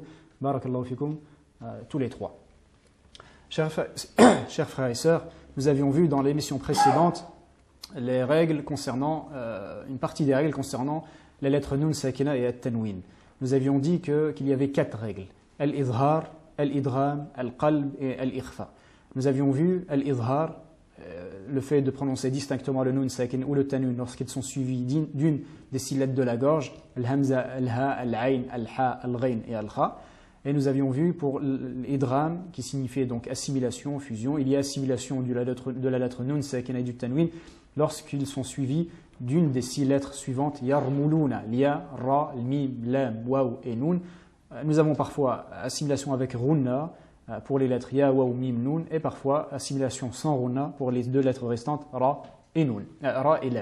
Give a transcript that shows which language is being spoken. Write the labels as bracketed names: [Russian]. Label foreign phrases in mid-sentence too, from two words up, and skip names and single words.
[Arabic] بارك الله فيكم, [French] tous les trois. Chers frères et sœurs, nous avions vu dans l'émission précédente les règles concernant, une partie des règles concernant les lettres Nun Sakina et At-Tanwin. Nous avions dit qu'il y avait 4 règles: Al-Izhar, Al-Idgham, Al-Qalb et Al-Ikhfa. Nous avions vu Al-Izhar, le fait de prononcer distinctement le Nun Sakin ou le Tanwin lorsqu'ils sont suivis d'une des 6 lettres de la gorge, Al-Hamza, Al-Ha, Al-Ain, Al-Ha, Al-Ghain et Al-Kha. Et nous avions vu pour l'idgham, qui signifiait donc assimilation, fusion, il y a assimilation de la lettre Nun Sakina et du Tanwin lorsqu'ils sont suivis d'une des 6 lettres suivantes, Yarmuluna, Lia, Ra, Mim, Lam, Waw et Nun. Nous avons parfois assimilation avec Runna pour les lettres Ya, Waw, Mim, Nun, et parfois assimilation sans Runna pour les 2 lettres restantes, Ra et Nun, Ra et Lam.